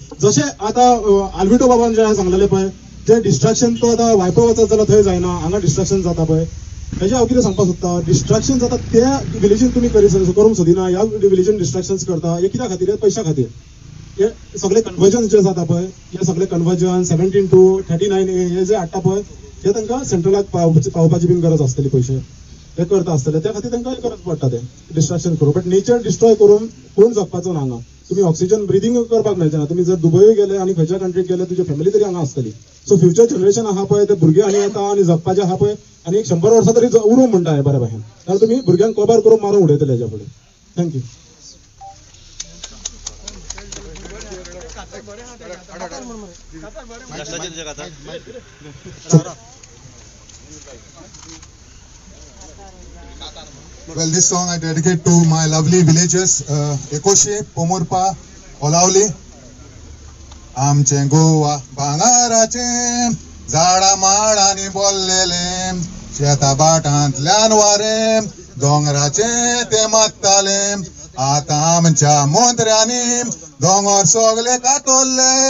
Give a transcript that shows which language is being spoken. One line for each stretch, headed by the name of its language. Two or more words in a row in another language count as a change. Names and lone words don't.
Konkani: जशें आतां आल्विटो बाबान जे सांगलेले पळय जे डिस्ट्रॅक्शन तो आतां वायपो वचत जाल्यार थंय जायना. हांगा डिस्ट्रॅक्शन जाता पळय हेजे हांव कितें सांगपाक सोदता. डिस्ट्रॅक्शन जाता त्या विलेजीन तुमी करूंक सोदिना. ह्या विलेजीन डिस्ट्रॅक्शन्स करता. हे कित्या खातीर? पयशा खातीर. हे सगळे कन्वर्जन जे जाता पळय हे सगळे कन्वर्जन 17 to 39A हे जे हाडटा पळय हे तांकां सेंट्रलाक पावपाची बीन गरज आसतली. पयशे हे करता आसतले त्या खातीर तांकां गरज पडटा ते डिस्ट्रॅक्शन करून. बट नेचर डिस्ट्रॉय करून कोण जगपाचो ना हांगा. तुम्ही
English: oxygen breathing
Konkani: करपाक मेळचें ना. तुम्ही जर दुबय गेले आणि खंयच्या कंट्रीक गेले तुजी फॅमिली तरी हांगा आसतली. सो
English: future generation
Konkani: आहा पळय ते भुरगे आनी येता आनी जगपाचे आहा पळय आनी 100 वर्सां तरी उरूं म्हणटा हे बऱ्या भाशेन. जाल्यार तुमी भुरग्यांक कबर करून मारून उडयतले हेच्या फुडें. थँक्यू.
English: Well, this song I dedicate to my lovely villages, Ekoshe, Pomorpa, Olavli.
Konkani: आमचे गोवा भांगाराचे झाडा माडांनी बोललेले शेता बाटांतल्यान वारे दोंगराचे ते मागताले. आता आमच्या मंत्र्यांनी दोंगर सगळे कातोरले.